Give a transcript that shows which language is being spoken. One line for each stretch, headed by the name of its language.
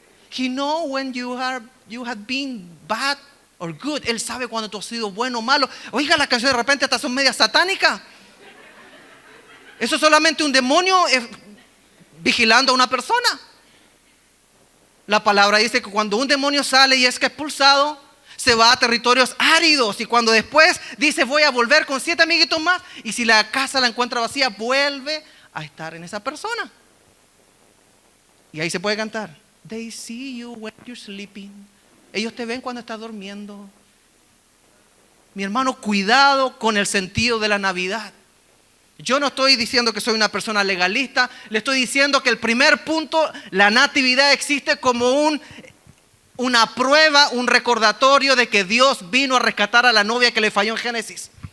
English: He knows when you have been bad or good.
Spanish: Él sabe cuando tú has sido bueno o malo. Oiga, la canción de repente hasta son media satánicas. Eso es solamente un demonio vigilando a una persona. La palabra dice que cuando un demonio sale y es que expulsado, se va a territorios áridos. Y cuando después dice voy a volver con 7 amiguitos más, y si la casa la encuentra vacía, vuelve a estar en esa persona. Y ahí se puede cantar.
English: They see you when you're sleeping.
Spanish: Ellos te ven cuando estás durmiendo. Mi hermano, cuidado con el sentido de la Navidad. Yo no estoy diciendo que soy una persona legalista, le estoy diciendo que el primer punto, la natividad existe como una prueba, un recordatorio de que Dios vino a rescatar a la novia que le falló en Génesis.